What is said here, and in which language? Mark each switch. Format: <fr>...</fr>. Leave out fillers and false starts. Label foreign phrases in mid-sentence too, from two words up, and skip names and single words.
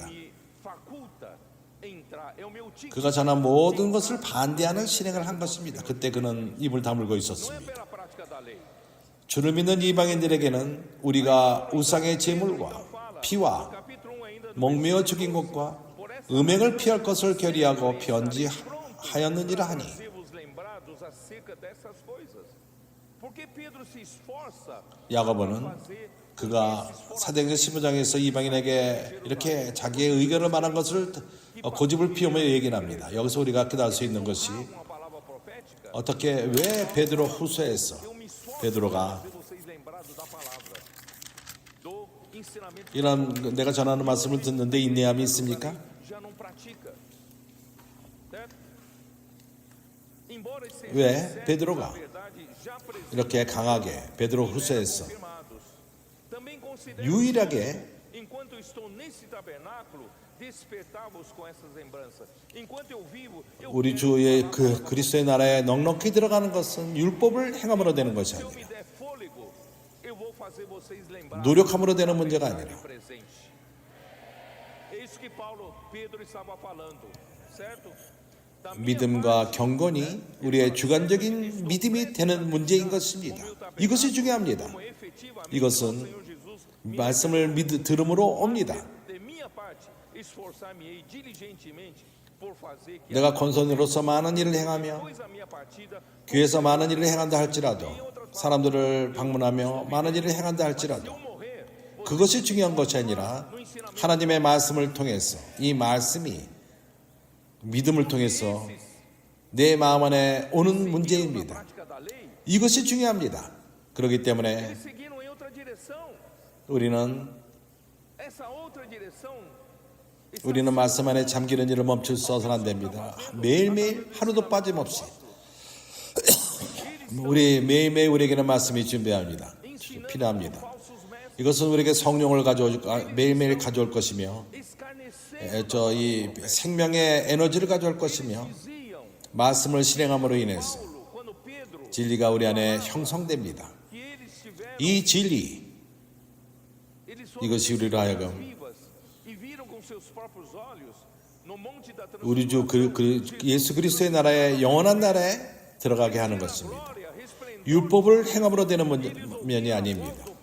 <pt>me faculta entrar. É o meu ticket.</pt> <ko>그가 전한 모든 것을 반대하는 실행을 한 것입니다. 그때 그는 입을 다물고</ko> <pt>Não é</pt> <ko>있었습니다.</ko> <pt>pela prática da lei.</pt> <ko>주를 믿는 이방인들에게는 우리가 우상의 제물과 피와</ko> <pt>Capítulo 1 ainda no</pt> <ko>목매어 죽인 것과 음행을 피할 것을 결의하고 편지하였느니라 하니</ko> <pt>ser vos lembrados acerca dessas coisas. Porque Pedro se esforça</pt> <ko>야고보는</ko> <pt>fazer</pt> <ko>그가 사도행전 15장에서 이방인에게 이렇게 자기의 의견을 말한 것을 고집을 피우며 얘기합니다. 여기서 우리가 깨달을 수 있는 것이</ko> <pt>uma palavra profética.</pt> <ko>어떻게 왜 베드로 후서에서</ko> <pt>Eu me esforço</pt> <ko>베드로가</ko> <pt>para fazer vocês lembrados da palavra, do ensinamento</pt> <ko>이런 내가 전하는 말씀을 듣는데 인내함이 있습니까?</ko> <pt>já não pratica. Certo? Embora esses</pt> <ko>왜</ko> <pt>servos</pt> <ko>베드로가</ko> <pt>da verdade já presentes</pt> <ko>이렇게 강하게 베드로 후서에서</ko> <pt>confirmados, também considero</pt> <ko>유일하게</ko> <pt>enquanto eu estou nesse tabernáculo despertar-vos com essas lembranças. Enquanto eu vivo, eu</pt> <ko>우리 주의 그 그리스도의 나라에 넉넉히 들어가는 것은 율법을 행함으로 되는 것이</ko> <pt>se eu</pt> <ko>아니라</ko> <pt>me der fôlego, eu vou fazer vocês lembrar</pt> <ko>노력함으로 되는 문제가 아니라</ko> <pt>presente. É isso que Paulo, Pedro estava falando, certo? Da minha</pt> <ko>믿음과 경건이 우리의 주관적인 믿음이 되는 문제인 것입니다. 이것이 중요합니다.</ko> <pt>como efetivamente</pt> <ko>이것은</ko> <pt>o Senhor Jesus</pt> <ko>말씀을 들음으로 옵니다.</ko> <pt>de minha parte esforçar-me-ei diligentemente por fazer que</pt> <ko>내가 권선으로서 많은 일을 행하며</ko> <pt>após a minha partida</pt> <ko>교회에서 많은 일을 행한다 할지라도 사람들을 방문하며 많은 일을 행한다 할지라도</ko> <pt>eu morrer,</pt> <ko>그것이 중요한 것이 아니라 하나님의 말씀을 통해서 이 말씀이 믿음을 통해서 내 마음 안에 오는 문제입니다.</ko> <pt>prática da lei,</pt> <ko>이것이 중요합니다. 그렇기 때문에</ko> <pt>eles seguiram em outra direção.</pt> <ko>우리는</ko> <pt>Essa outra direção</pt> <ko>우리는 말씀 안에 잠기는 일을 멈출 수 없어서는 안 됩니다. 매일매일 하루도 빠짐없이 우리 매일매일 우리에게는 말씀이 준비합니다. 필요합니다.</ko> <pt>falsos mestres</pt> <ko>이것은 우리에게 성령을 매일매일 가져올 것이며</ko> <pt>escarneceram</pt> <ko>이 생명의 에너지를 가져올 것이며</ko> <pt>diziam</pt> <ko>말씀을 실행함으로 인해서</ko> <pt>Paulo, quando Pedro,</pt> <ko>진리가 우리 안에 형성됩니다.</ko> <pt>que eles</pt> <ko>이 진리, 이것이 우리로 하여금 우리 주 예수 그리스도의 나라에 영원한 나라에 들어가게 하는 것입니다. 율법을 행함으로 되는 면이 아닙니다.</ko>